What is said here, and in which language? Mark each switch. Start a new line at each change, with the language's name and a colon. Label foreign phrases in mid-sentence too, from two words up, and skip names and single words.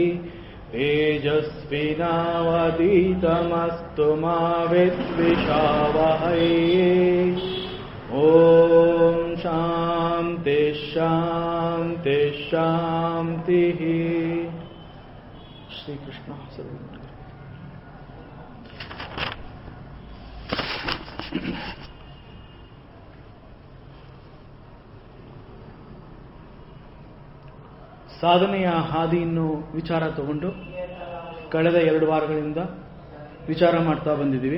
Sanskrit: तेजस्विनावधीतमस्तु मा विद्विषावहै। ॐ शान्ति शान्ति शान्तिः। श्रीकृष्ण।
Kannada: ಸಾಧನೆಯ ಹಾದಿಯನ್ನು ವಿಚಾರ ತಗೊಂಡು ಕಳೆದ 2 ವಾರಗಳಿಂದ ವಿಚಾರ ಮಾಡ್ತಾ ಬಂದಿದ್ದೀವಿ.